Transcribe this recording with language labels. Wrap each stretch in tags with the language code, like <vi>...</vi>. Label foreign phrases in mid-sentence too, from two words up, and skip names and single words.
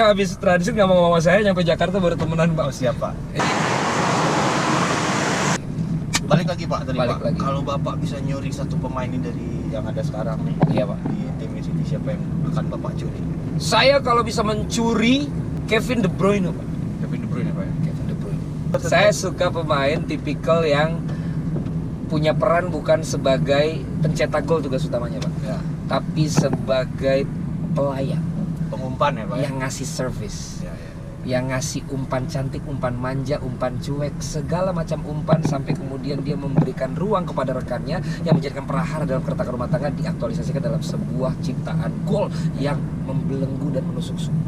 <id>Iya, habis transit ngomong sama saya nyampe Jakarta baru temenan Pak. Oh, siap Pak. Balik lagi Pak tadi Balik Pak. lagi. Kalau Bapak bisa nyuri satu pemain ini dari yang ada sekarang nih, Iya Pak. di tim City, siapa yang akan Bapak curi? Saya kalau bisa mencuri Kevin De Bruyne Pak. Kevin De Bruyne Pak ya? Kevin De Bruyne. Saya suka pemain tipikal yang punya peran bukan sebagai pencetak gol tugas utamanya Pak, Ya. tapi sebagai pelayan Pengumpan ya Pak ya? yang ngasih service, Ya, ya. yang ngasih umpan cantik, umpan manja, umpan cuek, segala macam umpan sampai kemudian dia memberikan ruang kepada rekannya yang menjadikan prahara dalam kereta rumah tangga diaktualisasikan dalam sebuah ciptaan gol yang membelenggu dan menusuk sumber.</id>